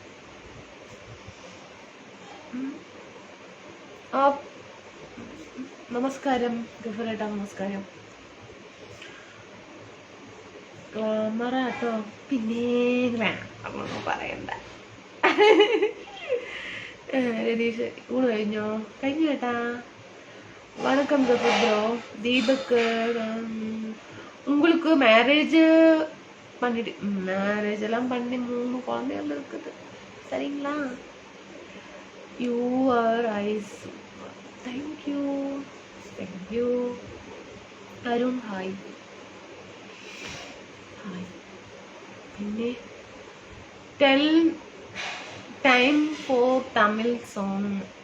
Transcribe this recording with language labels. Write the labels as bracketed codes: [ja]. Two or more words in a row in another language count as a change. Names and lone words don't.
[ml] നമസ്കാരം ഗഫറേട്ടാ, നമസ്കാരം. മറാട്ടോ പിന്നെ വേണം പറയണ്ട. രതീഷ് ഊണ് കഴിഞ്ഞോ? കഴിഞ്ഞു കേട്ടാ. [ta] வணக்கம் ப்ரோ. ദീപക്, உங்களுக்கு மேரேஜ் பண்ணிட்டு மேரேஜ் எல்லாம் பண்ணி 3 குழந்தைகள் இருக்குது, சரிங்களா? [en] Your eyes. Thank you. [ml] അരുൺ ഹായ്. പിന്നെ [en] time for Tamil song.